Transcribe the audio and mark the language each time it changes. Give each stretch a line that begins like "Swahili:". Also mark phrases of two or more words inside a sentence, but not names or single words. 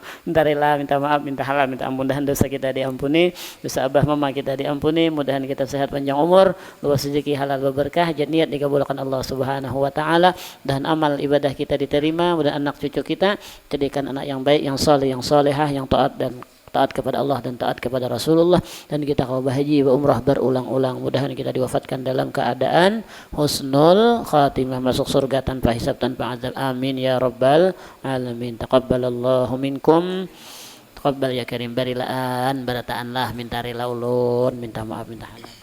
Indonesian: Minta maaf, minta halal, minta ampun, mudahan dosa kita diampuni, dosa abah mama kita diampuni, mudahan kita sehat panjang umur, luas rezeki, halal berkah, niat dikabulkan Allah
Arabic: سبحانه وتعالى,
Indonesian: dan amal ibadah kita diterima, mudah anak cucu kita jadikan anak yang baik, yang saleh, yang salehah, yang taat kepada Allah dan taat kepada Rasulullah, dan kita kau bahagia umrah berulang-ulang, mudahan kita diwafatkan dalam keadaan
Arabic: حسن الخاتمة,
Indonesian: masuk surga tanpa hisab, tanpa azab,
Arabic: آمين يا رب العالمين. تقبل الله منكم تقبل يا كريم,
Banjar: barilaan barataan lah, minta rela ulun, minta maaf, minta halal.